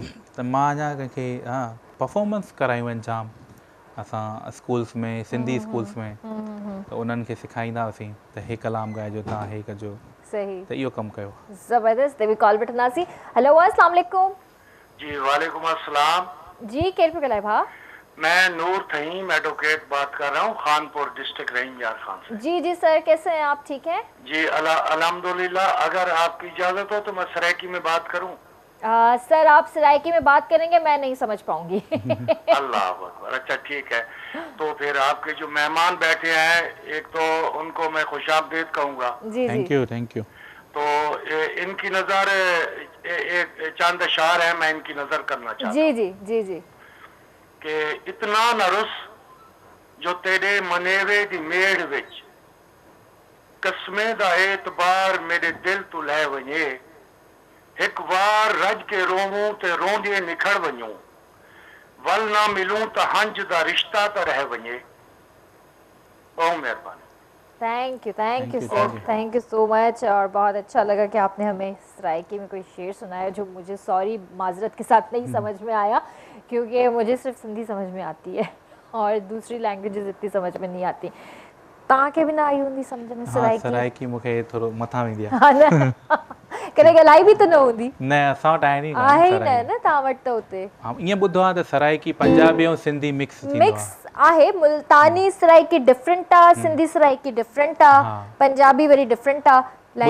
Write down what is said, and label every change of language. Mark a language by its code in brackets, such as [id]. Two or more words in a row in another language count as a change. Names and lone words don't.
[sd] त मां अञा कंहिंखे हा परफॉर्मेंस करायूं आहिनि जाम असां स्कूल्स में, [en] Sindhi schools [sd] में, त उन्हनि खे सेखारींदा हुआसीं त हे कलाम ॻाइजो, तव्हां हे कजो। सही। त इहो कमु कयो। ज़बरदस्त। बि कॉल वठंदासीं। हेलो, [ar] السلام عليكم. جی وعليكم السلام. [sd] जी केरु पियो ॻाल्हाए भाउ? [ur] میں نور تہیم ایڈووکیٹ بات کر رہا ہوں، خانپور ڈسٹرکٹ رحیم یار خان سے. جی جی سر، کیسے ہیں آپ؟ ٹھیک ہیں جی الحمدللہ. اگر آپ کی اجازت ہو تو میں سرائیکی میں بات کروں? سر آپ سرائیکی میں بات کریں گے، میں نہیں سمجھ پاؤں گی. اللہ اکبر. اچھا ٹھیک ہے، تو پھر آپ کے جو مہمان بیٹھے ہیں، ایک تو ان کو میں خوش آمدید کہوں گا. जी [en] Thank you, thank you. [ur] تو ان کی نذر ایک چند اشعار ہے، میں ان کی نذر کرنا چاہتا ہوں. جی جی جی جی. [skr] کہ اتنا نہ رس جو تیرے منیوے دی میڑ وچ، قسمے دا اعتبار میرے دل توں لہہ ونجے، ایک بار رج کے رووں تے روندے نکھڑ ونجوں، ول نہ ملوں تاں ہنج دا رشتہ تاں رہ ونجے. [ur] بہت مہربانی. [en] Thank you sir, thank you so much. [ur] اور بہت اچھا لگا کہ آپ نے ہمیں سرائیکی میں کوئی شعر سنایا جو مجھے، سوری معذرت کے ساتھ نہیں سمجھ میں آیا، کیونکہ مجھے صرف سندھی سمجھ میں آتی ہے اور دوسری لینگویجز اتنی سمجھ میں نہیں آتی. [sd] तव्हांखे बि न आई हूंदी सम्झ में सरायकी? सरायकी मूंखे थोरो मथां वेंदी आहे। हा न, कॾहिं ॻाल्हाई बि त न हूंदी? न, असां वटि आहे आहे ई न तव्हां वटि त हुते। ईअं ॿुधो आहे त सरायकी पंजाबी ऐं सिंधी मिक्स आहे। मुल्तानी सरायकी डिफरेंट आहे, सिंधी सरायकी डिफरेंट आहे, पंजाबी वरी डिफरेंट आहे।